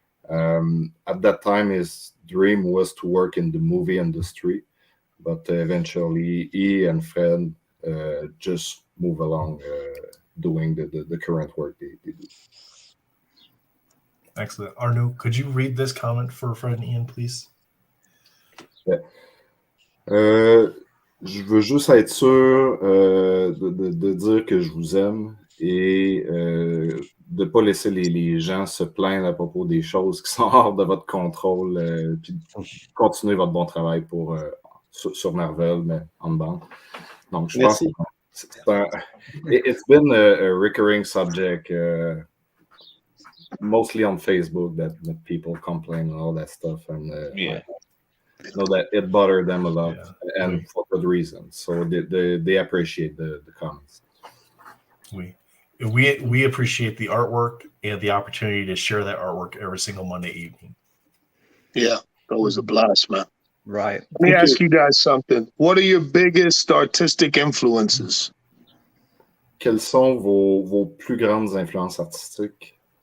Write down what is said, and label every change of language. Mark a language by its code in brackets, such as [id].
[en] At that time, his dream was to work in the movie industry, but eventually he and Fred just move along doing the current work they do. Excellent. Arnaud, could you read this comment for Fred.Ian, please? Yeah. [fr] Je veux juste être sûr de dire que je vous aime et de ne pas laisser les gens se plaindre à propos des choses qui sont hors de votre contrôle, puis continuer votre bon travail sur Marvel, mais Unbound. Donc, je pense que [en] it's been a recurring subject, mostly on Facebook, that people complain and all that stuff, and Yeah. I know that it bothered them a lot, Yeah. and for good reasons. So they appreciate the comments. We appreciate the artwork and the opportunity to share that artwork every single Monday evening. Yeah, that was a blast, man. Right. Let me ask you guys something. What are your biggest artistic influences? [fr] Quelles sont vos plus grandes influences artistiques?